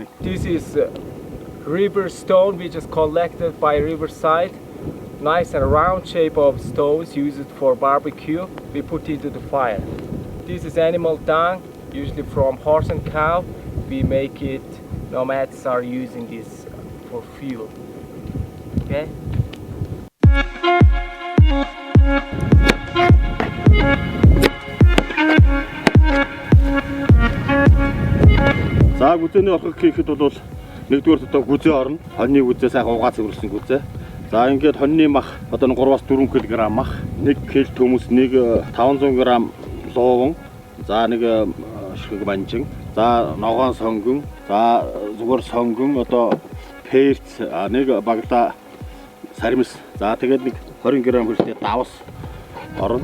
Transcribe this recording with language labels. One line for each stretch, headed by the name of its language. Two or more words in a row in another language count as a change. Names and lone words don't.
English: This is river stone we just collected by riverside, nice and round shape of stones used for barbecue. We put into the fire. This is animal dung, usually from horse and cow. We make it, nomads are using this for fuel. Okay?
Mongolian: За гүзээний орхог хийхэд бол нэгдүгээр одоо гүзээ орно. Хоньны гүзээ сайхан угаа цэвэрлсэн гүзээ. За ингээд хоньны мах одоо 3-4 кг мах, 1 кг төмөс, 500 г лууван, за нэг ширхэг манжин, за ногоон сонгон, за зүгээр сонгон, одоо перц, нэг багада сармис, за тэгээд нэг 20 г хүртэл давс орно.